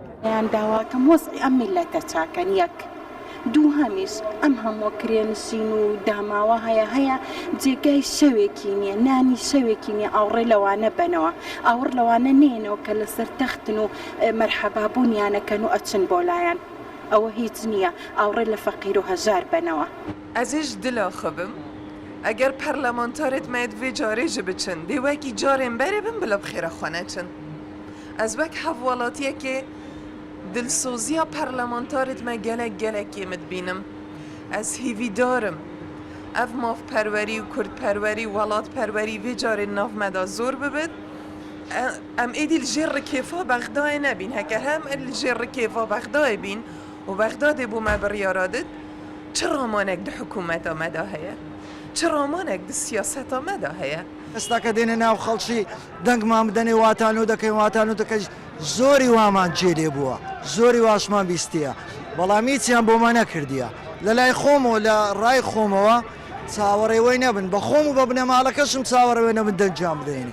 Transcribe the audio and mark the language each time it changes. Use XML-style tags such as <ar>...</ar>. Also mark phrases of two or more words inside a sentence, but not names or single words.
<ckb>یان داواکەم وەسقی ئەم میلەتە چاکەن یەک دوو هەمیش ئەم هەموو کرێنشین و داماوە هەیە جێگای شەوێکی نییە نانی شەوێکی نییە ئاوڕێ لەوانە بنەوە ئاور لەوانە نێنەوە کە لەسەر تەختن و مەرحەبابوونیانەکەن و ئەچن بۆ لایەن ئەوە هیچ نییە ئاوڕێ لە فەقیر و هەژار بنەوە</ckb> <ku>ئەزیش دلا خبم ئەگەر پەرلەمانتارێت مەد vê carêjî biçin dê wekî carên berê bin bila bixêra xwe neçin ez wek hevwelatiyekê dilsoziya perlemantarêt me gelekê min dibînim ez hîvîdarim ev mavperwerî û kurdperwerî welatperwerî vê carê nav me da zor bibin em êdî li jêr rikêfa Bexdayê nebîn heger hem li jêr rikêfa Bexdayê bîn û Bexdadê bû me biryara dit çi ramanek di hikûmeta me da heye çi ramanek di siyaseta me da heye</ku> <ckb>ئێستا کە دێنە ناو خەڵکی دەنگمان بدەنێ واتان و دەکەین واتان و دەکەی زۆری وامان جێرێ بووە زۆری واشمان بیستیە بەڵام هیچیان بۆمان نەکردیە لە لای خۆمەوە لە ڕای خۆمەوە چاوەڕێوەی نەبن بە خۆم و بە بنەماڵەکەشم چاوەڕێوەی نەبن دەنجام بدەینی</ckb>